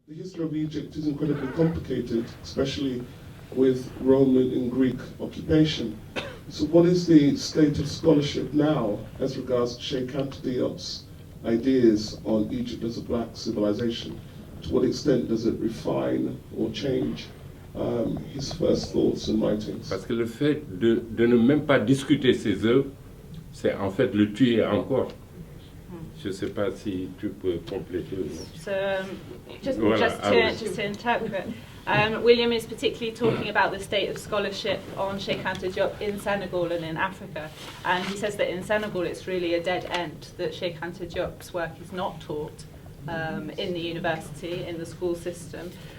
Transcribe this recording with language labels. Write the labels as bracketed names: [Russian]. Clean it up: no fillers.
[English] The history of Egypt is incredibly complicated, especially with Roman and Greek occupation. So what is the state of scholarship now as regards to Cheik Anta Diop's ideas on Egypt as a black civilization? To what extent does it refine or change his first thoughts and writings? [French] Parce que le fait de ne même pas discuter ses œuvres, c'est en fait le tuer encore. Je ne sais pas si tu peux compléter ou non. [English] So, just to interpret, William is particularly talking about the state of scholarship on Cheik Anta Diop in Senegal and in Africa. And he says that in Senegal it's really a dead end, that Cheik Anta Diop's work is not taught in the university, in the school system.